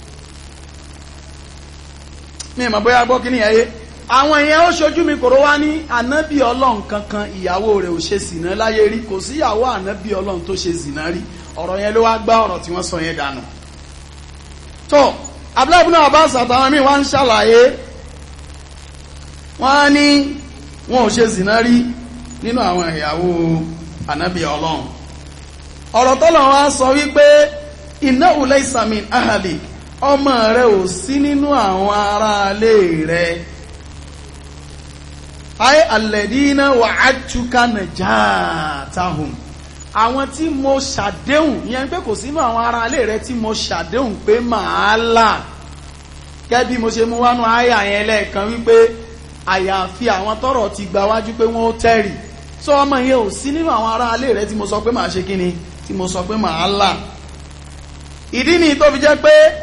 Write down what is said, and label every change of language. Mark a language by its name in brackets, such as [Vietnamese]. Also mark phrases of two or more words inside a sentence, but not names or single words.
[Yoruba] mi mọ̀ bóyá gbọ́ kí ni ẹ̀yẹ àwọn èèyàn ó ṣojú mi kòró wá ní ànábì ọlọ́run kankan ìyàwó rẹ̀ ò ṣe sìnà láyé rí kò sí ìyàwó ànábì ọlọ́run tó ṣe sìnà rí ọ̀rọ̀ yẹn ló wá gbá ọ̀rọ̀ tí wọ́n sọ yẹn dànù tó Abdullahi ibn Abbas àtàwọn míì wá ń ṣàlàyé wọ́n ní wọn ò ṣe sìnà rí nínú àwọn ìyàwó ànábì ọlọ́run ọ̀rọ̀ tọ́lọ̀ wá sọ wípé [Arabic] إنه ليس من أهلك [Yoruba] ọmọ rẹ̀ ò sí nínú àwọn aráalé rẹ̀ [Arabic] أي الذين وعدتك نجاتهم [Yoruba] àwọn tí mo ṣàdéhùn ìyẹn pé kò sínú àwọn aráalé rẹ̀ tí mo ṣàdéhùn pé màá là kẹ́bí mo ṣe mú wánú àyà yẹn lẹ́ẹ̀kan wípé àyàfi àwọn tọ́rọ̀ ti gbà wájú pé wọ́n ó tẹ̀rì sọ ọmọ yẹn ò sí nínú àwọn aráalé rẹ̀ tí mo sọ pé màá ṣe kíni tí mo sọ pé màá là ìdí ni tó fi jẹ́ pé